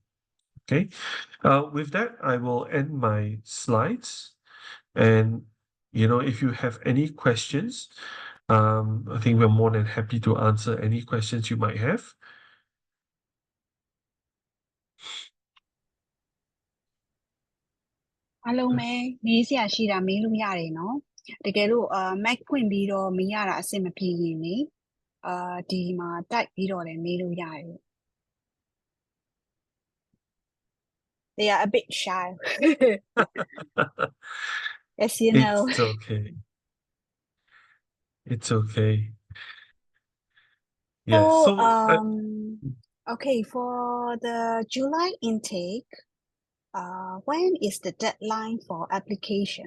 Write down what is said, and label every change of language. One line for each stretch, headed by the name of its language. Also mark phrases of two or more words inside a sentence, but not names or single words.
English: Okay, with that, I will end my slides. And, if you have any questions, I think we're more than happy to answer any questions you might have. Hello, May.
Burmese: မေးစရာရှိတာမေးလို့ရတယ်နော်။တကယ်လို့mic ဖွင့်ပြီးတော့မေးရတာအဆင်မပြေရင်လေဒီမှာ type ပြီးတော့လည်းမေးလို့ရတယ်။
English: They are a bit shy. As you know. It's okay. It's okay. Yeah. So, So, okay, for the July intake, when is the deadline for application?